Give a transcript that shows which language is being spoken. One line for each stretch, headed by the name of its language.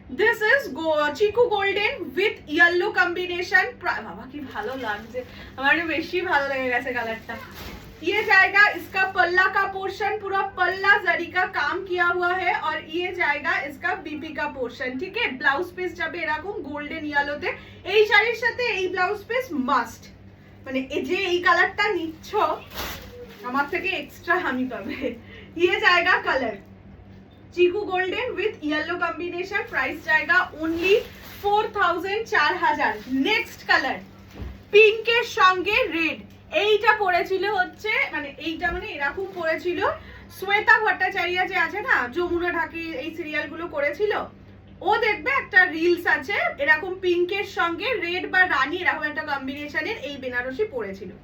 English: This is Chiku golden with yellow combination.
Bangla: বাবা কি ভালো লাগছে, আমার বেশি ভালো লেগে গেছে কালারটা।
Hindi: ये जाएगा इसका पल्ला का पोर्शन, पूरा पल्ला जरी का काम किया हुआ है, और ये जाएगा इसका बीपी का पोर्शन, ठीक है।
Bangla: ब्लाउज পিস যাবে এরকম গোল্ডেন ইয়েলোতে। এই শাড়ির সাথে এই ব্লাউজ পিস মাস্ট, মানে এই যে এই কালারটা নিচ্ছ আমার থেকে এক্সট্রা হামি পাবে।
Hindi: ये जाएगा
English: Colour chikoo golden with yellow combination, price जाएगा only 4000। Next colour
Bangla: পিঙ্কের সঙ্গে রেড। এইটা পড়েছিল হচ্ছে মানে এইটা মানে এরকম পড়েছিল শ্বেতা ভট্টাচার্য যে আছে না, যমুনা ঢাকি এই সিরিয়াল গুলো করেছিল, ও দেখবে একটা রিলস আছে এরকম পিঙ্কের সঙ্গে রেড বা রানী এরকম একটা কম্বিনেশনের এই বেনারসি পড়েছিল।